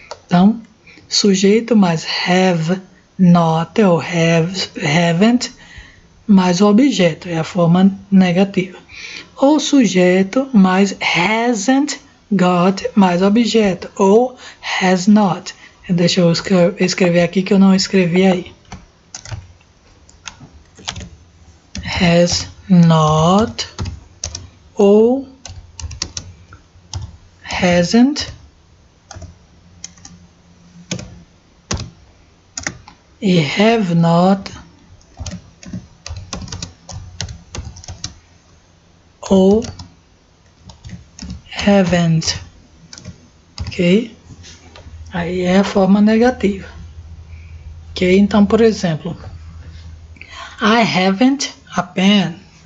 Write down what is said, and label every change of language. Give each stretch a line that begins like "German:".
Portuguese: Então, sujeito mais have not ou haven't mais o objeto, é a forma negativa. Ou sujeito mais hasn't got mais objeto, ou has not. Deixa eu escrever aqui que eu não escrevi aí.
English: Has not ou hasn't e have not ou haven't, ok?
Portuguese: Aí é a forma negativa, ok? Então, por exemplo,
English: I haven't a pen.